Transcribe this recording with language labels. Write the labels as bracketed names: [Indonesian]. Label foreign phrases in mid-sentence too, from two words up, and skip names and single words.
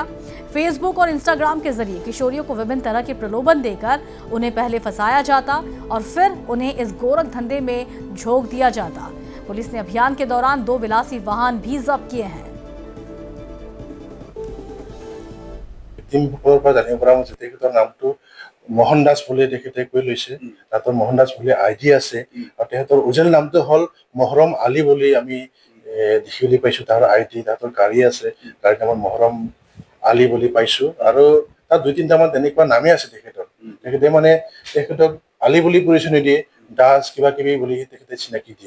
[Hindi] फेसबुक और इंस्टाग्राम के जरिए किशोरियों को विभिन्न तरह के प्रलोभन देकर उन्हें पहले फंसाया जाता और फिर उन्हें इस गोरख धंधे में झोंक दिया जाता। पुलिस ने अभियान के दौरान 2 विलासी वाहन भी जब्त किए हैं। [Assamese] मोहन दास বোলে তেখেতে কৈ লৈছে তাতৰ মোহন দাস বুলি আইডি আছে আৰু তেখেতৰ ওজেল নামটো হল মহৰম আলী বুলি আমি দেখিবলৈ পাইছো। তাৰ আইডি তাতৰ গাড়ী আছে, গাড়ীৰ নামত মহৰম আলী বুলি পাইছো আৰু তাত 2-3টা মান তেনেকুৱা নামে আছে তেখেতৰ। তেখেতে মানে তেখেতক আলী বুলি পৰিচয় নিদিয়ে, দাস কিবা কিবি বুলি তেখেতে চিনাকি দিয়ে।